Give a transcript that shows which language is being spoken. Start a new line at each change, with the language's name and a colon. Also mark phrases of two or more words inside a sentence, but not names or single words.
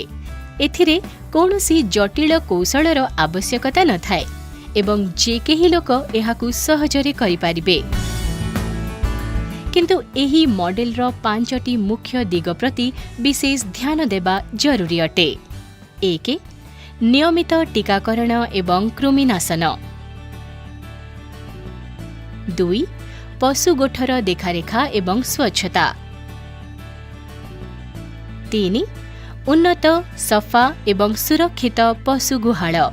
Odia: ଏଥିରେ କୌଣସି ଜଟିଳ କୌଶଳର ଆବଶ୍ୟକତା ନ ଥାଏ ଏବଂ ଯେ କେହି ଲୋକ ଏହାକୁ ସହଜରେ କରି ପାରିବେ। କିନ୍ତୁ ଏହି ମଡେଲର 5ଟି ମୁଖ୍ୟ ଦିଗ ପ୍ରତି ବିଶେଷ ଧ୍ୟାନ ଦେବା ଜରୁରୀ ଅଟେ। 1. ନିୟମିତ ଟୀକାକରଣ ଏବଂ କୃମିନାଶନ। 2. ପଶୁ ଗୋଠର ଦେଖାରେଖା ଏବଂ ସ୍ୱଚ୍ଛତା। 3. ଉନ୍ନତ ସଫା ଏବଂ ସୁରକ୍ଷିତ ପଶୁ ଗୁହାଳ।